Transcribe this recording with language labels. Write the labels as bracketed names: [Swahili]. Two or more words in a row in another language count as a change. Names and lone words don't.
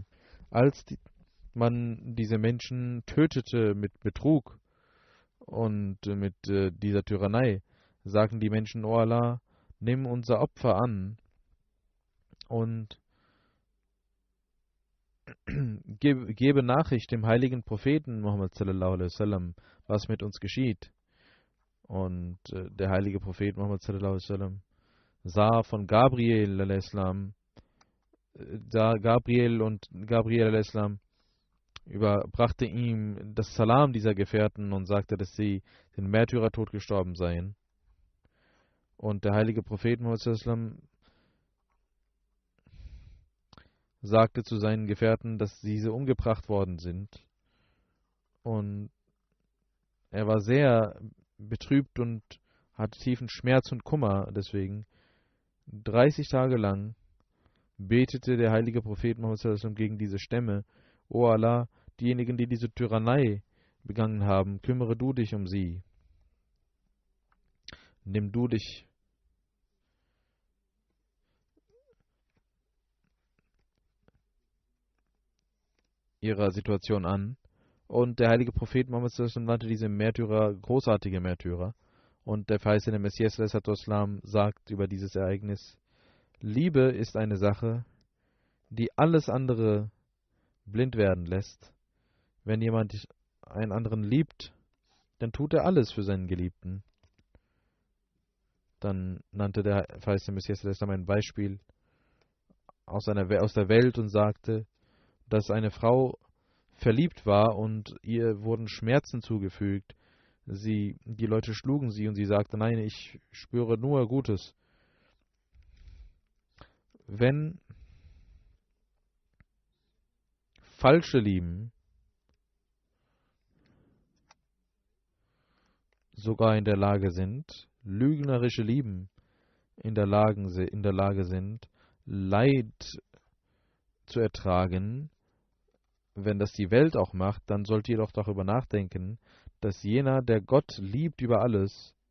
[German] Als man diese Menschen tötete mit Betrug und mit dieser Tyrannei, sagten die Menschen: O Allah, nimm unser Opfer an und gebe Nachricht dem heiligen Propheten Muhammad [Arabic] صلى الله عليه وسلم, [German] was mit uns geschieht. Und der heilige Prophet Muhammad [Arabic] صلى الله عليه وسلم [German] sah von Gabriel [Arabic] عليه السلام, [German] Gabriel [Arabic] عليه السلام [German] überbrachte ihm das Salam dieser Gefährten und sagte, dass sie den Märtyrertod gestorben seien. Und der heilige Prophet Muhammad [Arabic] صلى الله عليه وسلم [German] sagte zu seinen Gefährten, dass diese umgebracht worden sind. Und er war sehr betrübt und hatte tiefen Schmerz und Kummer deswegen. 30 Tage lang betete der heilige Prophet Muhammad [Arabic] صلى الله عليه وسلم [German] gegen diese Stämme: O Allah, diejenigen, die diese Tyrannei begangen haben, kümmere du dich um sie. Nimm du dich ihrer Situation an. Und der heilige Prophet Muhammad [Arabic] صلى الله عليه وسلم [German] nannte diese Märtyrer großartige Märtyrer. Und der verheißene Messias [Arabic] صلى الله عليه وسلم [German] sagt über dieses Ereignis: Liebe ist eine Sache, die alles andere blind werden lässt. Wenn jemand einen anderen liebt, dann tut er alles für seinen Geliebten. Dann nannte der verheißene Messias [Arabic] صلى الله عليه وسلم [German] ein Beispiel aus der Welt und sagte, dass eine Frau verliebt war und ihr wurden Schmerzen zugefügt. Die Leute schlugen sie und sie sagte: Nein, ich spüre nur Gutes. Wenn falsche Lieben sogar in der Lage sind, lügnerische Lieben in der Lage sind, Leid zu ertragen, wenn das die Welt auch macht, dann sollt ihr doch darüber nachdenken, dass jener, der Gott liebt über alles